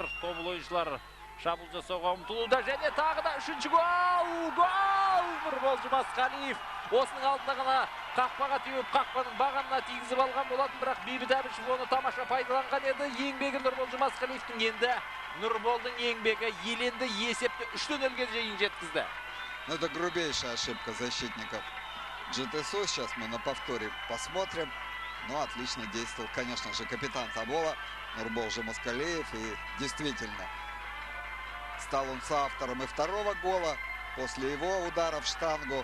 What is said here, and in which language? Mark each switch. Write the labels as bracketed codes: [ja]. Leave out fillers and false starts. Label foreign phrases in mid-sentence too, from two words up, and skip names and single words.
[kk] Тобыл ойыншылар шабуыл жасауға ұмтылуда және тағы да үшінші гол! Гол! Нұрбол Жұмасқалиев осының алдында ғана қақпаға теуіп, қақпаның бағанына тигізіп алған болатын, бірақ Бейбіт Әбішев оны тамаша пайдаланған еді. Еңбегі Нұрбол Жұмасқалиевтің, енді Нұрболдың еңбегі еленді, есепті 3-0-ге дейін жеткізді. [ru] Это грубейшая ошибка защитников ЖТСУ. Сейчас мы на повторе посмотрим. Но отлично действовал, конечно же, капитан Тобола Нурбол Жұмасқалиев. И действительно, стал он соавтором и второго гола после его удара в штангу.